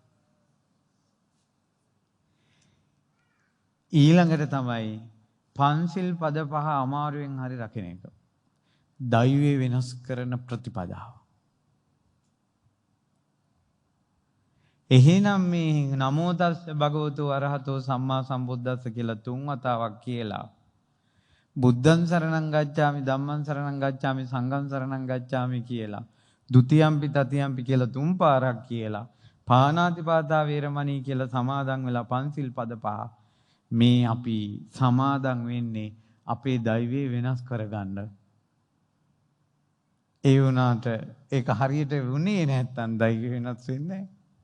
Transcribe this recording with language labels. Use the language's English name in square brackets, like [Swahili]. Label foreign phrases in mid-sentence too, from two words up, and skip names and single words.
[Sinhala] ඊළඟට තමයි පන්සිල් පද පහ අමාරුවෙන් හරි රකින්න එක. දෛවය වෙනස් කරන ප්‍රතිපදාව. එහෙනම් මේ [Pali] නමෝ තස්ස භගවතු අරහතෝ සම්මා සම්බුද්දස්ස [Sinhala] කියලා 3 වතාවක් කියලා [Pali] බුද්ධං සරණං ගච්ඡාමි ධම්මං සරණං ගච්ඡාමි සංඝං සරණං ගච්ඡාමි [Sinhala] කියලා [Pali] ဒ ුතියම්පි තතියම්පි [Sinhala] කියලා 3 පාරක් කියලා [Pali] පාණාතිපාතා වේරමණී [Sinhala] කියලා සමාදන් වෙලා පන්සිල් පද පහ මේ අපි සමාදන් වෙන්නේ අපේ දෛවය වෙනස් කරගන්න. ඒ වුණාට ඒක හරියට වුණේ නැත්තම් දෛවය වෙනස් වෙන්නේ නැහැ.